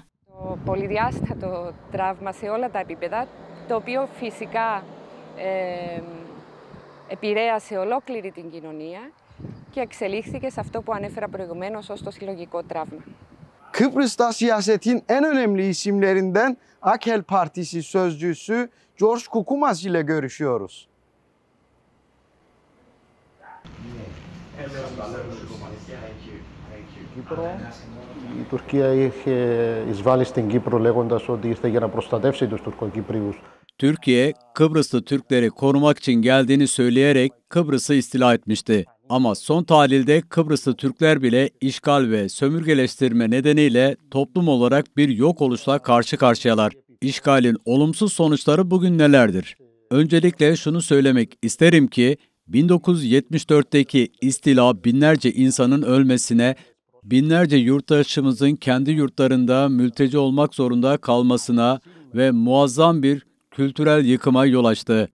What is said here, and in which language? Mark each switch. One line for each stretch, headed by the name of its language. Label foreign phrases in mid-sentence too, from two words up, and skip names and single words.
Greek: Το πολυδιάστατο τραύμα σε όλα τα επίπεδα, το οποίο φυσικά επηρέασε ολόκληρη την κοινωνία και εξελίχθηκε σε αυτό που ανέφερα προηγουμένως ως το συλλογικό τραύμα.
Turkish: Kıbrıs'ta siyasetin en önemli isimlerinden Akel Partisi sözcüsü George Kukumaz ile görüşüyoruz.
Greek: Η Τουρκία είχε εισβάλει στην Κύπρο λέγοντας ότι ήρθε για να προστατεύσει τους Τουρκοκυπρίους.
Turkish: Türkiye, Kıbrıslı Türkleri korumak için geldiğini söyleyerek Kıbrıs'ı istila etmişti. Ama son tahlilde Kıbrıslı Türkler bile işgal ve sömürgeleştirme nedeniyle toplum olarak bir yok oluşla karşı karşıyalar. İşgalin olumsuz sonuçları bugün nelerdir? Öncelikle şunu söylemek isterim ki 1974'teki istila binlerce insanın ölmesine, binlerce yurttaşımızın kendi yurtlarında mülteci olmak zorunda kalmasına ve muazzam bir kültürel yıkıma yol açtı.